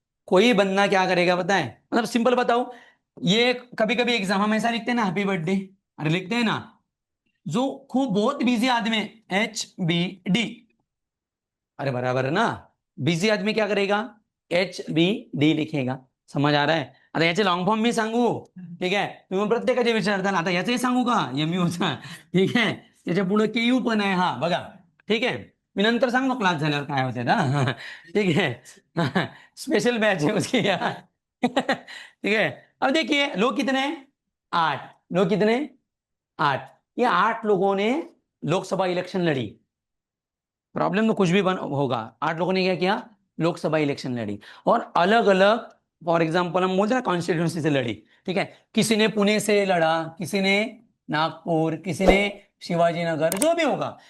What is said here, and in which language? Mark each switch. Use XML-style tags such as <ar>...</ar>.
<hi>कोई बंदा क्या करेगा पता है? मतलब सिंपल बताओ, ये कभी कभी एग्जाम हम ऐसा लिखते हैं ना, हैप्पी बर्थडे, अरे लिखते हैं ना, जो खूब बहुत बिजी आदमी है HBD, अरे बराबर है ना, बिजी आदमी क्या करेगा? HBD लिखेगा। समझ आ रहा है?</hi> <mr>आता याचे लॉंग फॉर्म मी सांगू? ठीक आहे, तुम्ही प्रत्येकाचे विचारताल, आता याचंही सांगू का? MU चा, ठीक आहे, त्याच्या पुढे KU पण आहे, हा बघा, ठीक आहे, मी नंतर सांगू क्लास झाल्यावर काय होते ना,</mr> <hi>ठीक है, स्पेशल बैच है उसकी यार, ठीक है। अब देखिए लोग कितने हैं? 8 लोग, कितने? 8। ये 8 लोगों ने लोकसभा इलेक्शन लड़ी। प्रॉब्लम तो कुछ भी होगा, 8 लोगों ने क्या किया? लोकसभा इलेक्शन लड़ी, और अलग अलग, फॉर एग्जाम्पल हम बोलते हैं कॉन्स्टिट्यूंसी से लड़ी। ठीक है, किसी ने पुणे से लड़ा, किसी ने नागपुर, किसी ने शिवाजी नगर, जो भी होगा।</hi>